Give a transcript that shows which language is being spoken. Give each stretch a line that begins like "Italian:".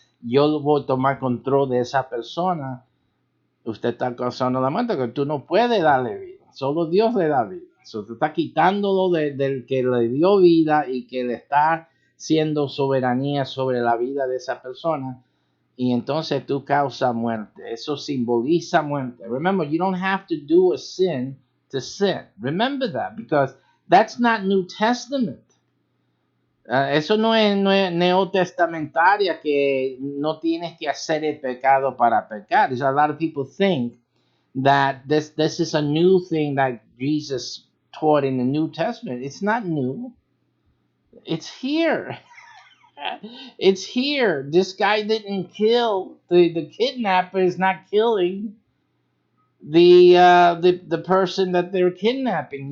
Spanish: Yo voy a tomar control de esa persona. Usted está causando la muerte, que tú no puedes darle vida, solo Dios le da vida. Usted está quitándolo del que le dio vida y que le está siendo soberanía sobre la vida de esa persona. Y entonces tú causas muerte. Eso simboliza muerte.
English: Remember, you don't have to do a sin to sin. Remember that, because that's not New Testament.
Spanish: Eso no es neotestamentaria, que no tienes que hacer el pecado para pecar.
English: A lot of people think that this is a new thing that Jesus taught in the New Testament. It's not new. It's here. It's here. This guy didn't kill. The kidnapper is not killing the person that they're kidnapping.